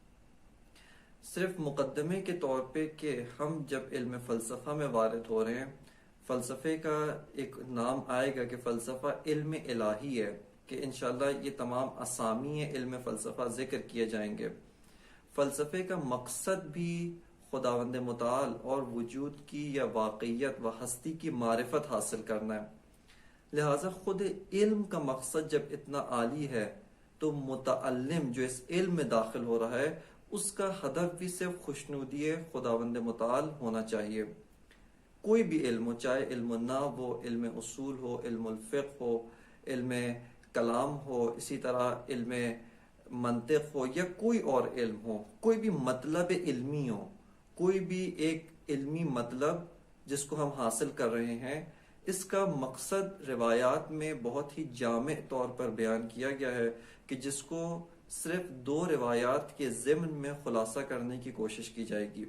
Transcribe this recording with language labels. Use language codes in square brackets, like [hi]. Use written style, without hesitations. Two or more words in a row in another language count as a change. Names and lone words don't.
[ur] صرف مقدمے کے طور پہ کہ ہم جب علم فلسفہ میں وارد ہو رہے ہیں، فلسفے کا ایک نام آئے گا کہ فلسفہ علم الہی ہے، کہ انشاءاللہ یہ تمام اسامی علم فلسفہ ذکر کیے جائیں گے۔ فلسفے کا مقصد بھی خداوند متعال اور وجود کی یا واقعیت و ہستی کی معرفت حاصل کرنا ہے، لہٰذا خود علم کا مقصد جب اتنا عالی ہے تو متعلم جو اس علم میں داخل ہو رہا ہے، اس کا ہدف بھی صرف خوشنودی خداوند متعال ہونا چاہیے۔ کوئی بھی علم ہو، چاہے علم النحو ہو، علم اصول ہو، علم الفقہ ہو، علم کلام ہو، اسی طرح علم منطق ہو، یا کوئی اور علم ہو، کوئی بھی مطلب علمی ہو، کوئی بھی ایک علمی مطلب جس کو ہم حاصل کر رہے ہیں، اس کا مقصد روایات میں بہت ہی جامع طور پر بیان کیا گیا ہے، کہ جس کو صرف 2 روایات کے ضمن میں خلاصہ کرنے کی کوشش کی جائے گی۔